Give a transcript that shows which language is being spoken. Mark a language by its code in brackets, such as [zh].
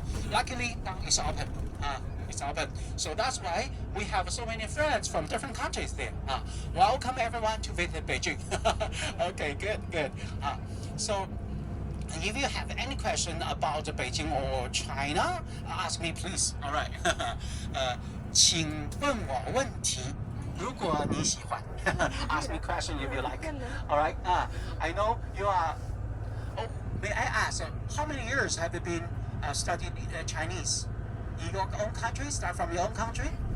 [en] Luckily, now it's open. It's open. So that's why we have so many friends from different countries there. Welcome everyone to visit Beijing. Okay, good. So if you have any question about Beijing or China, ask me please. All right. [zh] 请问我问题，如果你喜欢。 [en] Ask me question if you like. All right. I know you are. Oh, may I ask, how many years have you been studying Chinese? In your own country? Start from your own country?